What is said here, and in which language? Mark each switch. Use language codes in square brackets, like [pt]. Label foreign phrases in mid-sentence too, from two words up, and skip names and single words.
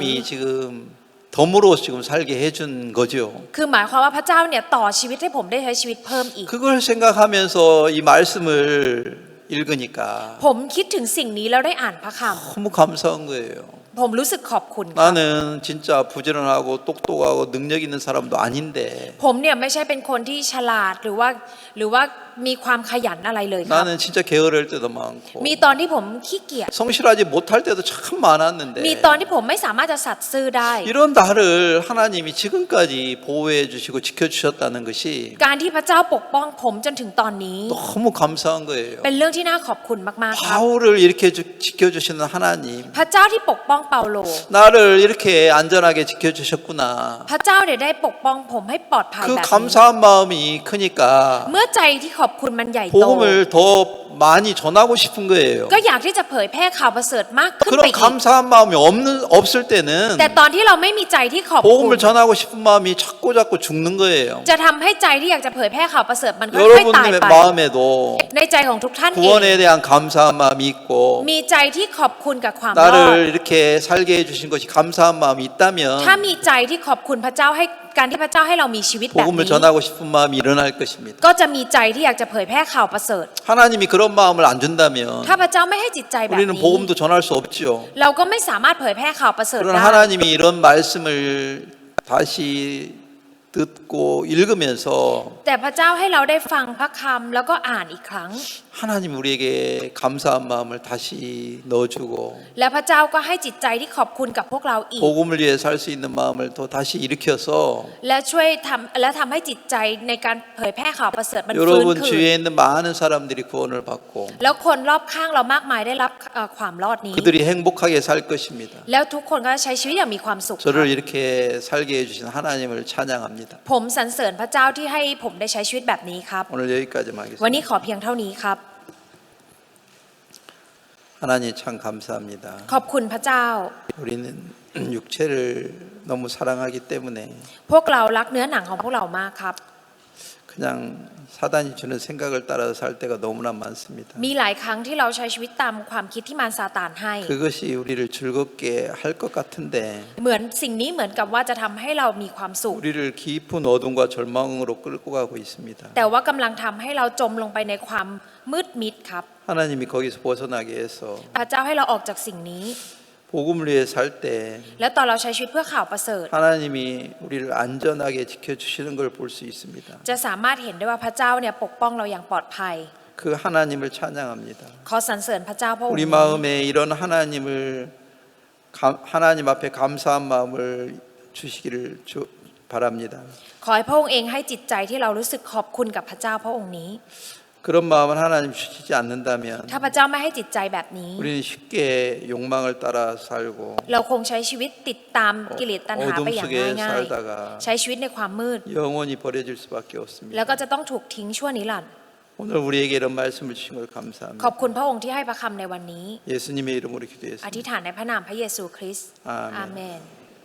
[ko] 하나님이 지금 덤으로 지금 살게 해준 거죠. [th] คือหมายความว่าพระเจ้าเนี่ยต่อชีวิตให้ผมได้ใช้ชีวิตเพิ่มอีก [ko] 그걸 생각하면서 이 말씀을 읽으니까 [th] ผมคิดถึงสิ่งนี้แล้วได้อ่านพระค [ko] 너무 감사한 거예요. [th] ำผมรู้สึกขอบคุณครับ [ko] 나는 진짜 부지런하고 똑똑하고 능력 있는 사람도 아닌데 [th] ผมเนี่ยไม่ใช่เป็นคนที่ฉลาดหรือว่ามีความขยันอะไรเลยครับ [ko] 나는 진짜 게으를 때도 많고 [th] มีตอนที่ผมขี้เกียจ [ko] 성실하지 못할 때도 참 많았는데 [th] มีตอนที่ผมไม่สามารถจะสัตย์ซื่อได้ [ko] 이런 나를 하나님이 지금까지 보호해 주시고 지켜주셨다는 것이 [th] การที่พระเจ้าปกป้องผมจนถึงตอนนี้ [ko] 너무 감사한 거예요. [th] เป็นเรื่องที่น่าขอบคุณมากๆครับ [ko] 바울을 이렇게 지켜주시는 하나님 [th] พระเจ้าที่ปกป้องเปาโล [ko] 나를 이렇게 안전하게 지켜주셨구나. [th] พระเจ้าเนี่ยได้ปกป้องผมให้ปลอดภัย [ko] 그 [th] แบบนี้ [ko] 감사한 마음이 크니까 [th] เมื่อใจที่ขอบคุณมันใหญ่โต [ko] 복음을 더 많이 전하고 싶은 거예요. [th] ก็อยากที่จะเผยแพร่ข่าวประเสริฐมากขึ้นไป [ko] 그런 [th] อีก [ko] 감사한 마음이 없을 때는 [th] แต่ตอนที่เราไม่มีใจที่ขอบคุณ [ko] 복음을 전하고 싶은 마음이 자꾸 죽는 거예요. [th] จะทำให้ใจที่อยากจะเผยแพร่ข่าวประเสริฐมันค่อยๆตาย [ko] 여러분의 [th] ไป [ko] 마음에도 [th] ในใจของทุกท่านเอง [ko] 구원에 대한 감사한 마음이 있고 [th] มีใจที่ขอบคุณกับความรอด [ko] 나를 이렇게 살게 해주신 것이 감사한 마음이 [th] ถ้า [ko] 있다면 [th] มีใจที่ขอบคุณพระเจ้าให้การที่พระเจ้าให้เรามีชีวิตแบบ [ko] 복음을 [th] นี้ [ko] 전하고 싶은 마음이 일어날 것입니다. [th] ก็จะมีใจที่อยากจะเผยแพร่ข่าวประเสริฐ [ko] 하나님이 그런 마음을 안 준다면 [th] ถ้าพระเจ้าไม่ให้จิตใจแบบ [ko] 우리는 [th] นี้ [ko] 복음도 전할 수 없죠. [th] เราก็ไม่สามารถเผยแพร่ข่าวประเสริฐ [ko] 그러나 [th] ได้ [ko] 하나님이 이런 말씀을 다시 듣고 읽으면서 [th] แต่พระเจ้าให้เราได้ฟังพระคำแล้วก็อ่านอีกครั้ง [ko] 하나님 우리에게 감사한 마음을 다시 넣어주고 [th] และพระเจ้าก็ให้จิตใจที่ขอบคุณกับพวกเราอีก [ko] 복음을 위해 살 수 있는 마음을 또 다시 일으켜서 [th] และช่วยทำให้จิตใจในการเผยแพร่ข่าวประเสริฐมันฟื้น [ko] 여러분 [th] คืน [ko] 주위에 있는 많은 사람들이 구원을 받고 [th] แล้วคนรอบข้างเรามากมายได้รับความรอดนี้ [ko] 그들이 행복하게 살 것입니다. [th] แล้วทุกคนก็จะใช้ชีวิตอย่างมีความสุข [ko] 저를 이렇게 살게 해주신 하나님을 찬양합니다. [th] ผมสรรเสริญพระเจ้าที่ให้ผมได้ใช้ชีวิตแบบนี้ครับ [ko] 오늘 여기까지만 [th] วันนี้ [ko] 하겠습니다. [th] ขอเพียงเท่านี้ครับ [ko] 하나님 참 감사합니다. [th] ขอบคุณพระเจ้า [ko] 우리는 육체를 너무 사랑하기 때문에 [th] พวกเรารักเนื้อหนังของพวกเรามากครับ [ko] 그냥 사단이 주는 생각을 따라서 살 때가 너무나 많습니다. [th] มีหลายครั้งที่เราใช้ชีวิตตามความคิดที่มารซาตานให้ [ko] 그것이 우리를 즐겁게 할 것 같은데 [th] เหมือนสิ่งนี้เหมือนกับว่าจะทำให้เรามีความสุข [ko] 우리를 깊은 어둠과 절망으로 끌고 가고 있습니다. [th] แต่ว่ากำลังทำให้เราจมลงไปในความมืดมิดครับ [ko] 하나님이 거기서 벗어나게 해서 [th] พระเจ้าให้เราออกจากสิ่งนี้ [ko] 복음을 위해 살 때 [th] แล้วตอนเราใช้ชีวิตเพื่อข่าวประเสริฐ [ko] 하나님이 우리를 안전하게 지켜주시는 걸 볼 수 있습니다. [th] จะสามารถเห็นได้ว่าพระเจ้าเนี่ยปกป้องเราอย่างปลอดภัย [ko] 그 하나님을 찬양합니다. [th] ขอสรรเสริญพระเจ้าพระองค์ [ko] 우리 [th] นี้ [ko] 마음에 이런 하나님 앞에 감사한 마음을 주시기를 바랍니다. [th] ขอให้พระองค์เองให้จิตใจที่เรารู้สึกขอบคุณกับพระเจ้าพระองค์นี้ [ko] 그런 마음을 하나님 주시지 않는다면 [th] ถ้าพระเจ้าไม่ให้จิตใจแบบนี้ [ko] 우리는 쉽게 욕망을 따라 살고 [th] เราคงใช้ชีวิตติดตามกิเลสตัณหา [ko] 어둠 [th] ไปอย่าง [ko] 속에 [th] ง่ายๆ [ko] 살다가 [th] ใช้ชีวิตในความมืด [ko] 영원히 버려질 수밖에 [th] แล้ว [ko] 없습니다. [th] ก็จะต้องถูกทิ้งชั่วนิรันดร์ [ko] 오늘 우리에게 이런 말씀을 주신 걸 [th] ขอบ [ko] 감사합니다. [th] คุณพระองค์ที่ให้พระคำในวันนี้ [ko] 예수님의 이름으로 [th] อ [ko] 기도했습니다. [th] ธิษฐานในพระนามพระเยซูคริสต์ อาเมน อาเมน